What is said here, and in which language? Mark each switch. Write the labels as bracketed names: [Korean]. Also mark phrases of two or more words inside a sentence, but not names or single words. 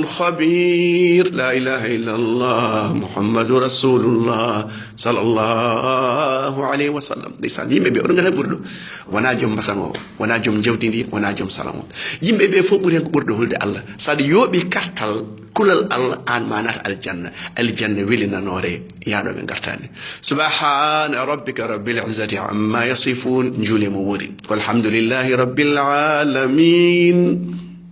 [Arabic] خبير لا إله إلا الله محمد رسول الله صلى الله عليه وسلم [Fula] ndeysaan yimɓe ɓe oɗo ngata ɓurɗo wona joom mbasan o wona joom jawdi ndi wona joom salam o yimɓe ɓe fof ɓuri hen ko ɓurɗo hulde Allah saɗa yooɓi kartal kulal Allah an ma nata aljanna welinanore yaɗoɓe gartani [Arabic] سبحان ربك رب العزة عما يصفون [Fula] juulemo woori [Arabic] والحمد لله رب العالمين